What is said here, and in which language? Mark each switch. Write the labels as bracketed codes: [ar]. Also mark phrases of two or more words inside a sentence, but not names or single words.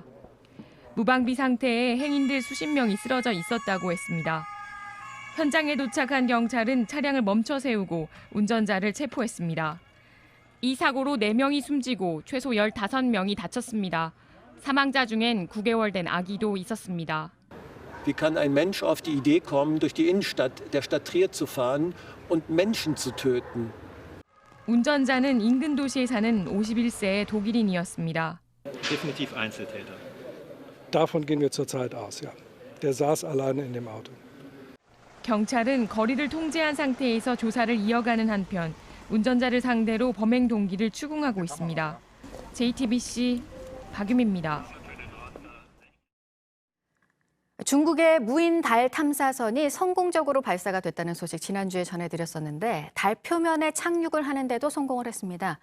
[ko] 무방비 상태에 행인들 수십 명이 쓰러져 있었다고 했습니다. 현장에 도착한 경찰은 차량을 멈춰 세우고 운전자를 체포했습니다. 이 사고로 4명이 숨지고 최소 15명이 다쳤습니다. 사망자 중엔 9개월 된 아기도 있었습니다. [de] Wie kann ein Mensch auf die Idee kommen, durch die Innenstadt der Stadt Trier zu fahren und Menschen zu töten? [ko] 운전자는 인근 도시에 사는 51세의 독일인이었습니다. [de] Definitiv Einzeltäter. Davon gehen wir zurzeit aus, ja. Der saß alleine in dem Auto. [ko] 경찰은 거리를 통제한 상태에서 조사를 이어가는 한편 운전자를 상대로 범행 동기를 추궁하고 있습니다. JTBC 박유미입니다. 중국의 무인 달 탐사선이 성공적으로 발사가 됐다는 소식 지난주에 전해드렸었는데 달 표면에 착륙을 하는데도 성공을 했습니다.